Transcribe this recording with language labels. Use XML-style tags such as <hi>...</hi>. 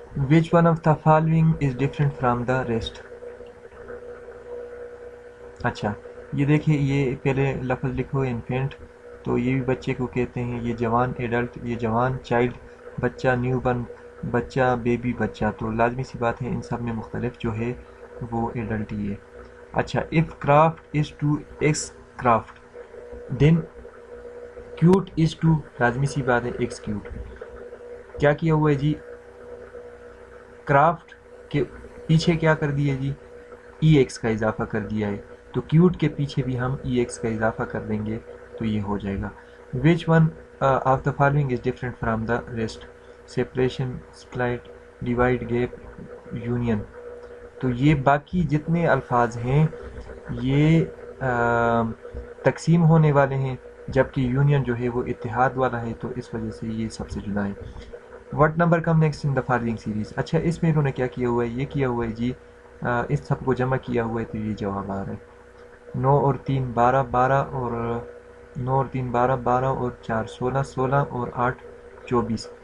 <en>Which one of the following is different from the rest؟</en> <ur>اچھا یہ دیکھیں، یہ پہلے لفظ لکھو انفینٹ، تو یہ بھی بچے کو کہتے ہیں، یہ جوان ایڈلٹ، یہ جوان چائلڈ، بچہ نیو برن، بچہ بیبی بچہ. تو لازمی سی بات ہے ان سب میں مختلف جو ہے وہ ایڈلٹ ہی ہے.</ur> <en>اچھا if craft is to x craft then cute is to،</en> <ur>لازمی سی بات ہے</ur> <en>x cute.</en> <ur>کیا کیا ہوا ہے جی، کرافٹ کے پیچھے کیا کر دیا جی، ای ایکس کا اضافہ کر دیا ہے، تو کیوٹ کے پیچھے بھی ہم ای ایکس کا اضافہ کر دیں گے تو یہ ہو جائے گا.</ur> <en>Which one of the following is different from the rest: separation, split, divide, gap, union.</en> <ur>تو یہ باقی جتنے الفاظ ہیں یہ تقسیم ہونے والے ہیں، جبکہ یونین جو ہے وہ اتحاد والا ہے، تو اس وجہ سے یہ سب سے جدا ہے.</ur> <en>What number come next in the following series.</en> <ur>اچھا اس میں انہوں نے کیا کیا ہوا ہے، یہ کیا ہوا ہے جی اس سب کو جمع کیا ہوا ہے، تو یہ جواب آ رہا ہے 9 اور 3 12 12 اور 9 اور 3 12 12 اور 4 16 16 اور 8 24.</ur>